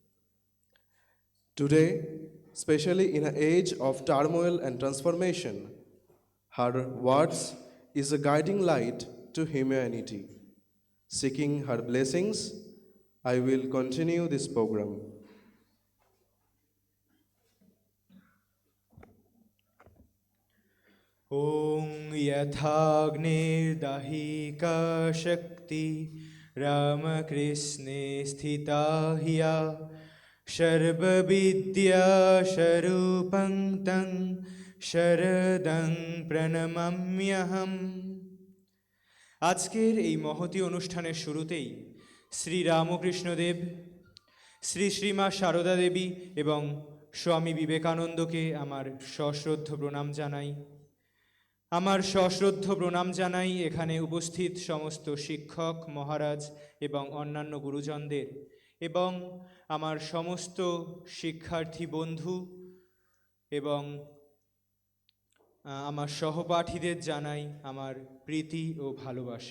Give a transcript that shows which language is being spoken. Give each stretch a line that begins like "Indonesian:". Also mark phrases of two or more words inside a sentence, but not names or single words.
English: Today, especially in an age of turmoil and transformation, her words is a guiding light to humanity. Seeking her blessings, I will continue this program.
Sanskrit: ॐ यथाग्निर्दाहिका शक्ति रामकृष्णे स्थिता हिया सर्वविद्यास्वरूपं तं शरदं প্রণমাম্যহম।
Bangla: আজকের এই মহতী অনুষ্ঠানের শুরুতেই শ্রী রামকৃষ্ণদেব, শ্রী শ্রীমা সারদা দেবী এবং স্বামী বিবেকানন্দকে আমার সশ্রদ্ধ প্রণাম জানাই। আমার সশ্রদ্ধ প্রণাম জানাই এখানে উপস্থিত সমস্ত শিক্ষক মহারাজ এবং অন্যান্য গুরুজনদের, এবং আমার সমস্ত শিক্ষার্থী বন্ধু এবং আমার সহপাঠীদের জানাই আমার প্রীতি ও ভালোবাসা।